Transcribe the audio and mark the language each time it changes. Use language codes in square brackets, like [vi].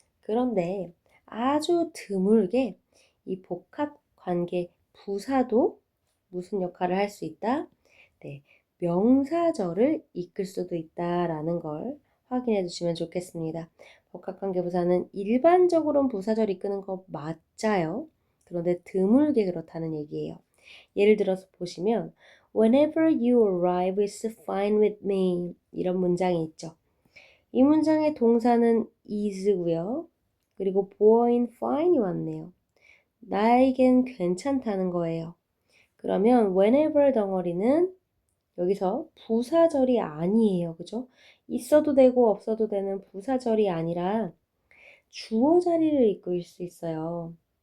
[ko] 그런데 아주 드물게 이 복합관계 부사도 무슨 역할을 할 수 있다? 네, 명사절을 이끌 수도 있다라는 걸 확인해 주시면 좋겠습니다. 복합관계부사는 일반적으로는 부사절 이끄는 거 맞아요. 그런데 드물게 그렇다는 얘기예요. 예를 들어서 보시면 [en] Whenever you arrive is fine with me [ko] 이런 문장이 있죠. 이 문장의 동사는 is고요. 그리고 보어인 fine이 왔네요. 나에겐 괜찮다는 거예요. 그러면 whenever 덩어리는 여기서 부사절이 아니에요. 그죠? 있어도 되고 없어도 되는 부사절이 아니라 주어 자리를 이끌 수 있어요.